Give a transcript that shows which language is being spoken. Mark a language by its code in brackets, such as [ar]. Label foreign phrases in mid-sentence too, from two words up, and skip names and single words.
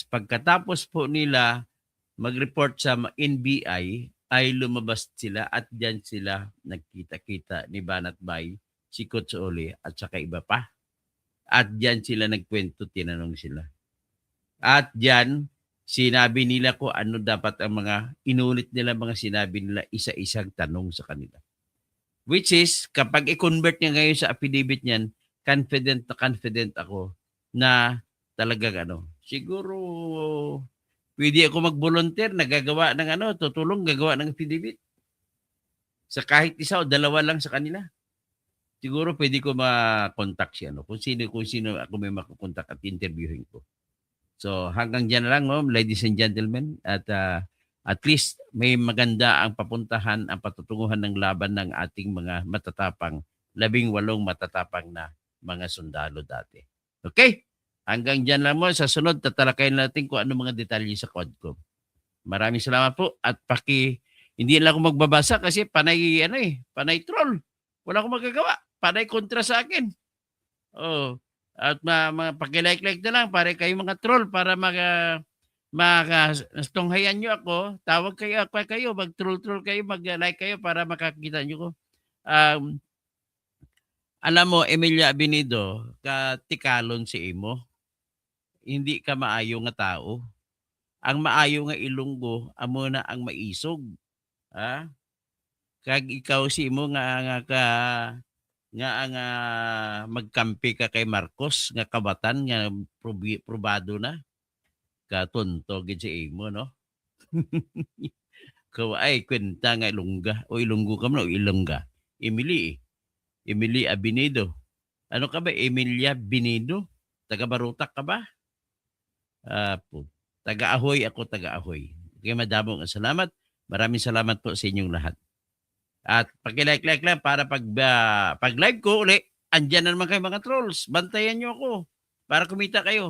[tl] Pagkatapos po nila mag-report sa NBI, ay lumabas sila at diyan sila nagkita-kita ni Banat Bay, si Coach Oli at saka iba pa. At diyan sila nagkwento, tinanong sila. At diyan, sinabi nila ko ano dapat ang inulit nila mga sinabi nila isa-isang tanong sa kanila. [en] Which is, [tl] kapag i-convert niya ngayon sa affidavit niyan, confident na confident ako na talagang siguro pwede ako mag-volunteer, nagagawa ng tutulong, gagawa ng affidavit. Sa kahit isa o dalawa lang sa kanila. Siguro pwede ko ma-contact siya. Kung sino ako may makakontak at interviewin ko. So hanggang dyan na lang, [en] ladies and gentlemen. [tl] At least may maganda ang papuntahan, ang patutunguhan ng laban ng ating mga matatapang, 18 matatapang na mga sundalo dati. Okay? Hanggang dyan lang mo. Sa sunod, tatalakayin natin kung ano mga detalye sa Quadcom. Maraming salamat po. At hindi lang ako magbabasa kasi panay troll. Wala akong magagawa. Panay kontra sa akin. Oh. At pakilike-like na lang para kayo mga troll para tunghayan nyo ako. Tawag kayo, mag-troll kayo, mag-like kayo para makakita nyo ko. Alam mo, [hil] Emilia Abinido, katikalon si Imo. Hindi ka maayo nga tao. Ang maayo nga Ilonggo, amo na ang maisog. Ha? Kag ikaw si Imo nga magkampi ka kay Marcos nga kabatan nga probado na. Katonto gid si Imo, no? Ay kwenta nga Ilongga o Ilonggo ka man o Ilongga. [tl] Emily Abinido. Ano ka ba? Emilia Binido? Taga Barutak ka ba? Taga-Ahoy ako, taga-Ahoy. [hil] Okay, madamong salamat. [tl] Maraming salamat po sa inyong lahat. At pag-like lang para pag live ko uli, andyan na naman kayo mga trolls. Bantayan nyo ako para kumita kayo.